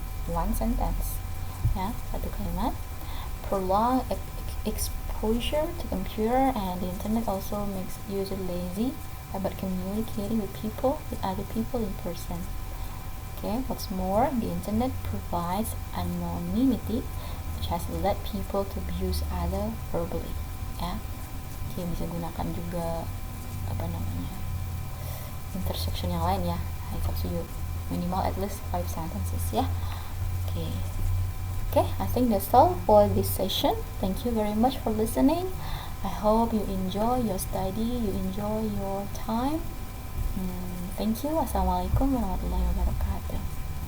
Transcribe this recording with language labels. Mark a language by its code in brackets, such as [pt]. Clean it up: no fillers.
[en] One sentence, ya, [id] satu kalimat. [en] Prolonged exposure to computer and the internet also makes user lazy about communicating with other people in person. Okay, what's more, the internet provides anonymity, which has led people to abuse other verbally. [id] Ya, Oke, bisa gunakan juga apa namanya, intersection yang lain, ya. [en] It's up to you. Minimal at least 5 sentences, ya. Okay, I think that's all for this session. Thank you very much for listening. I hope you enjoy your study, you enjoy your time. Thank you. Assalamualaikum warahmatullahi wabarakatuh.